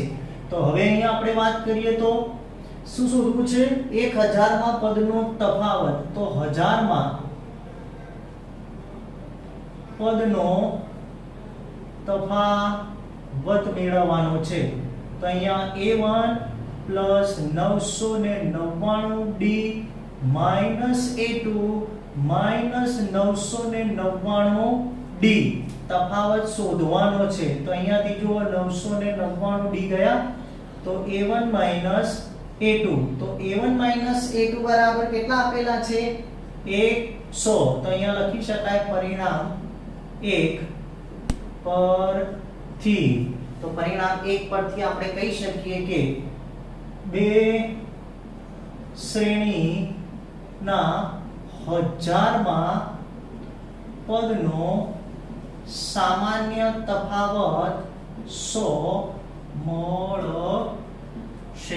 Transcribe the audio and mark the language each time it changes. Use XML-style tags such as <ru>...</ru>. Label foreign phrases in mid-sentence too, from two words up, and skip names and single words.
<gu>તો હવે અહીંયા આપણે વાત કરીએ તો શું શોધવું છે? 1000મા પદનો તફાવત. તો 1000મા પદનો તફાવત મેળવવાનો છે. તો અહીંયા a1 + 999d - a2 - 999d તફાવત શોધવાનો છે. તો અહીંયાથી જુઓ 999d ગયા, તો a1 - a2. તો a1 - a2 બરાબર કેટલા આપેલા છે? 100. તો અહીંયા લખી શકાય પરિણામ 1 પરથી. તો પરિણામ 1 પરથી આપણે કહી શકીએ કે બે શ્રેણીના 1000મા પદનો સામાન્ય તફાવત 100 મળશે.</gu>